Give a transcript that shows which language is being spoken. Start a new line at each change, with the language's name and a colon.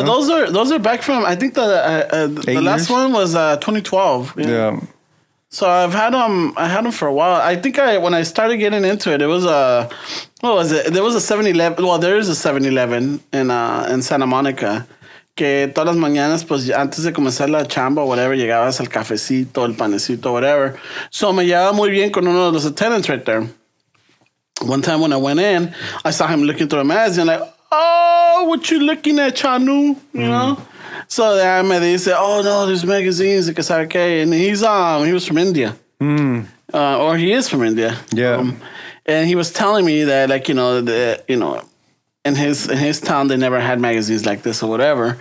English: you know? those are back from, I think the last one was 2012. Yeah. So I've had them. I had them for a while. I think when I started getting into it, it was what was it? There was a 7-Eleven. Well, there is a 7-Eleven in Santa Monica.
Spanish: Que todas las mañanas, pues antes de comenzar la chamba o whatever, llegabas al cafecito, el panecito, whatever. So me llevaba muy bien con uno de los attendants
English: right there. One time when I went in, I saw him looking through a magazine, like, oh, what you looking at, Chanu? You know? So then
Spanish: me dice,
English: oh no, there's magazines,
Spanish: que sabe qué.
English: And he was from India. Or he is from India. Yeah. And he was telling me that, like, in his town, they never had magazines like this or whatever.